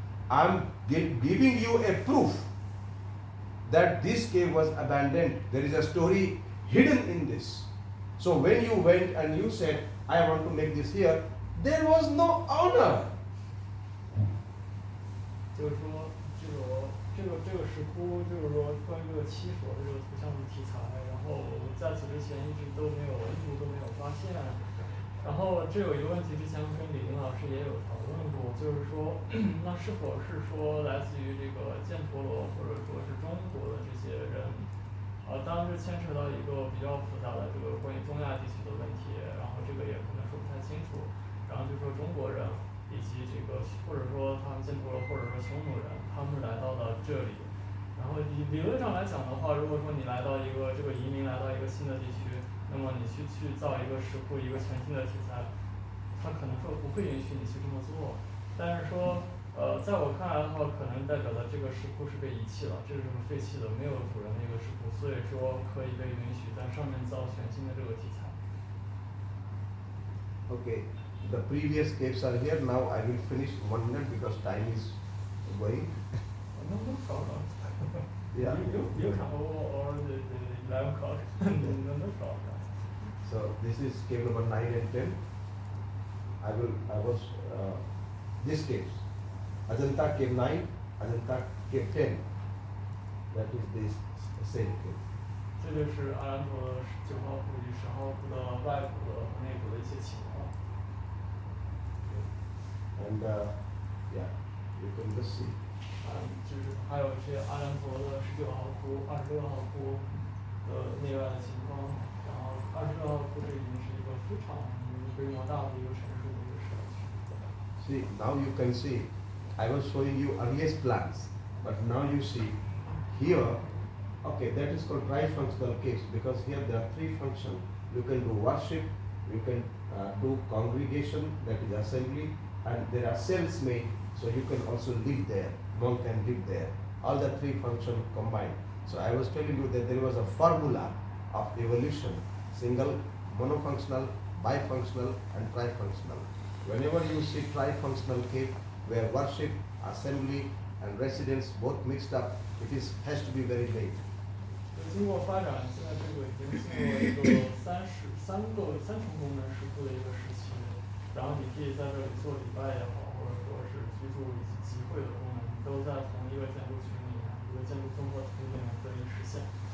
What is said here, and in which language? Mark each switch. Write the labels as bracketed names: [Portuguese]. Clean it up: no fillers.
[English] I'm giving you a proof that this cave was abandoned. There is a story hidden in this. So when you went and you said, I want to make this here, there was no honor. [Chinese] 就是说，这个石窟，就是说关于这个七佛的这个图像的题材，然后在此之前一直都没有发现。然后这有一个问题，之前跟李林老师也有讨论过，就是说，那是否是说来自于这个犍陀罗或者说是中国的这些人？当然这牵扯到一个比较复杂的这个关于中亚地区的问题，然后这个也可能说不太清楚。然后就说中国人以及这个或者说他们犍陀罗或者说匈奴人，他们来到了这里。然后理论上来讲的话，如果说你来到一个这个移民来到一个新的地区，那么你去造一个石窟，一个全新的题材，他可能说不会允许你去这么做。但是说，在我看来的话，可能代表的这个石窟是被遗弃了，这是个废弃的没有主人的一个石窟，所以说可以被允许在上面造全新的这个题材。 [English] Okay, the previous caves are here. Now I will finish 1 minute because time is going. No problem. Yeah. You can or the 11 o'clock. No problem. So this is cave number 9 and 10. I was these caves. Ajanta cave 9, Ajanta cave 10. That is this same cave. [Chinese] 这就是阿兰陀9号窟与10号窟的外部的和内部的一些情况。 [English] And yeah, you can just see. [Chinese] 就是还有这些阿兰陀的19号窟、26号窟的内外的情况。然后26号窟这已经是一个非常规模大的一个城市的一个社区。 [English] See, now you can see. I was showing you earliest plans, but now you see here Okay, that is called trifunctional case because here there are three functions. You can do worship, you can do congregation, that is assembly, and there are cells made, so you can also live there. Monk can live there. All the three functions combined. So I was telling you that there was a formula of evolution: single, monofunctional, bifunctional, and trifunctional. Whenever you see trifunctional cave where worship, assembly, and residence both mixed up, has to be very late. [Chinese] 经过发展，现在这个已经进入一个三重功能石窟的一个时期。然后你可以在这里做礼拜也好，或者说是居住以及集会的功能，都在同一个建筑群里面，一个建筑综合图里面得以实现。